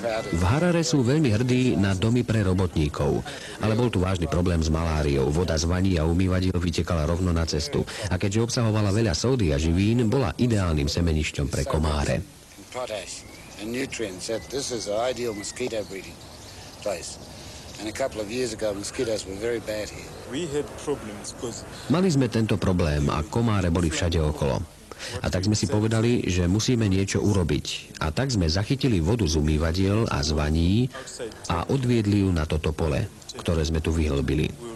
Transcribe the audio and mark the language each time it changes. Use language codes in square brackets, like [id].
[sk] V Harare sú veľmi hrdí na domy pre robotníkov, ale bol tu vážny problém s maláriou. Voda z vaní a umývadiel vytekala rovno na cestu a keďže obsahovala veľa sódy a živín, bola ideálnym semenišťom pre komáre. [en] And nutrients that this is an ideal mosquito breeding place. And a couple of years ago mosquitoes were very bad here. We had problems because [sk] mali sme tento problém a komáre boli všade okolo. A tak sme si povedali, že musíme niečo urobiť. A tak sme zachytili vodu z umývadiel a z vaní a odviedli ju na toto pole, ktoré sme tu vyhlbili.